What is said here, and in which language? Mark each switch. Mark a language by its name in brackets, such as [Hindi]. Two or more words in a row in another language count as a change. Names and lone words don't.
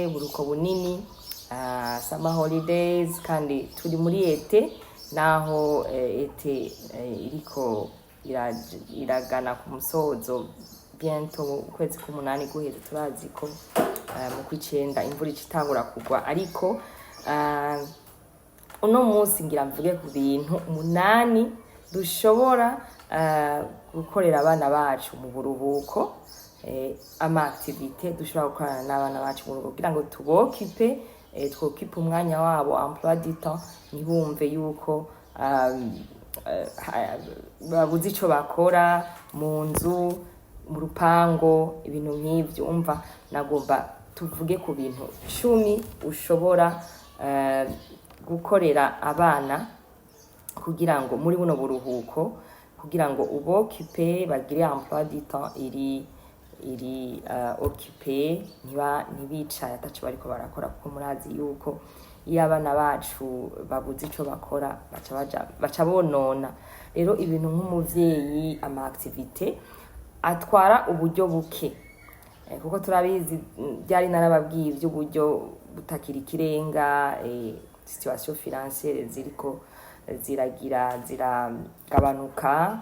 [Rundi] buruko bunini, [English] summer holidays, [Rundi] kandi turi muri ete naho ete iriko iragana ku musozo bientôt ukwezi k'umunani guheze. Turazi ko mu kw'icenda imvura icitangura kugwa, ariko uno musi ngira mvuge ku bintu 8 dushobora gukorera abana bacu mu buruhuko, ama activité dushobora gukorana n'abana bacu mu buruhuko kugira ngo tubokipe, twokipe umwanya wabo, [French] emploi du temps, [Rundi] ntibumve yuko babuze ico bakora mu nzu, mu rupango, ibintu nk'ivyo. Umva, nagomba tuvuge ku bintu 10 ushobora gukorera abana kugira ngo muri buno buruhuko, kugira ngo ubokipe bagire [French] emploi du temps [Rundi] iri occupé, ntibicaye ataco bariko barakora, kuko murazi yuko iyo abana bacu babuze ico bakora baca bonona. Rero ibintu nk'umuvyeyi, ama activité atwara uburyo buke, kuko turabizi byari narababwiye ivy'uburyo butakira ikirenga, [French] situation financière [Rundi] ziriko ziragabanuka.